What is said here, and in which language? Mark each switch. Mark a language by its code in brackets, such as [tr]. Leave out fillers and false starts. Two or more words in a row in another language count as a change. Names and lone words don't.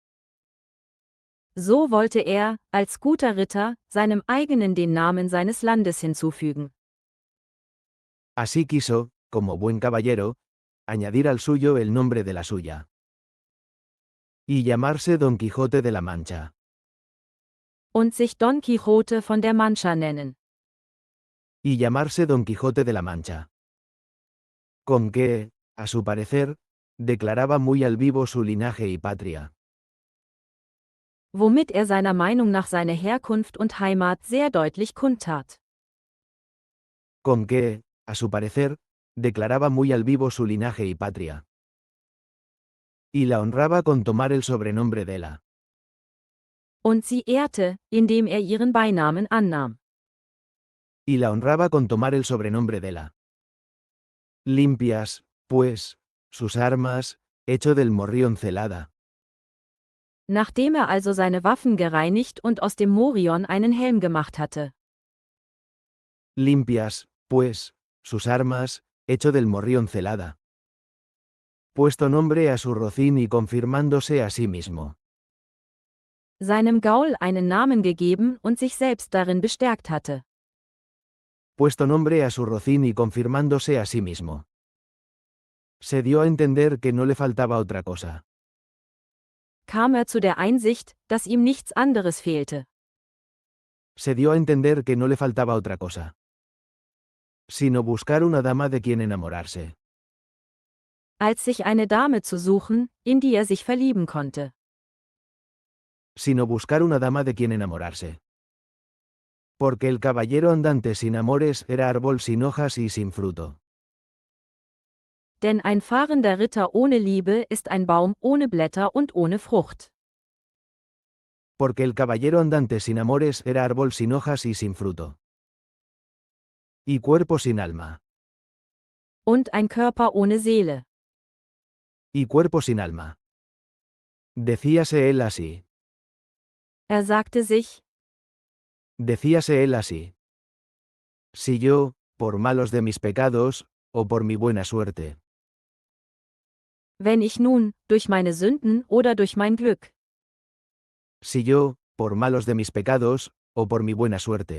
[de] So wollte er, als guter Ritter, seinem eigenen den Namen seines Landes hinzufügen. [es] Así quiso, como buen caballero, añadir al suyo el nombre de la suya. Y llamarse Don Quijote de la Mancha. [de] Und sich Don Quixote von der Mancha nennen. [es] Y llamarse Don Quijote de la Mancha. Con que, a su parecer, declaraba muy al vivo su linaje y patria. [de] Womit er seiner Meinung nach seine Herkunft und Heimat sehr deutlich kundtat. [es] Con que, a su parecer, declaraba muy al vivo su linaje y patria. Y la honraba con tomar el sobrenombre de la. [de] Und sie ehrte, indem er ihren Beinamen annahm. [es] Y la honraba con tomar el sobrenombre de la. Limpias, pues, sus armas, hecho del morrión celada. [de] Nachdem er also seine Waffen gereinigt und aus dem Morion einen Helm gemacht hatte. [es] Limpias, pues, sus armas, hecho del morrión celada. Puesto nombre a su rocín y confirmándose a sí mismo. [de] Seinem Gaul einen Namen gegeben und sich selbst darin bestärkt hatte. [es] Puesto nombre a su rocín y confirmándose a sí mismo. Se dio a entender que no le faltaba otra cosa. [de] Kam er zu der Einsicht, dass ihm nichts anderes fehlte. [es] Se dio a entender que no le faltaba otra cosa. Sino buscar una dama de quien enamorarse. [de] Als sich eine Dame zu suchen, in die er sich verlieben konnte. [es] Sino buscar una dama de quien enamorarse. Porque el caballero andante sin amores era árbol sin hojas y sin fruto. [de] Denn ein fahrender Ritter ohne Liebe ist ein Baum ohne Blätter und ohne Frucht. [es] Porque el caballero andante sin amores era árbol sin hojas y sin fruto. Y cuerpo sin alma. [de] Und ein Körper ohne Seele. [es] Y cuerpo sin alma. Decíase él así. [de] Er sagte sich, [es] Decíase él así. Si yo, por malos de mis pecados, o por mi buena suerte. [de] Wenn ich nun, durch meine Sünden oder durch mein Glück, [es] Si yo, por malos de mis pecados, o por mi buena suerte.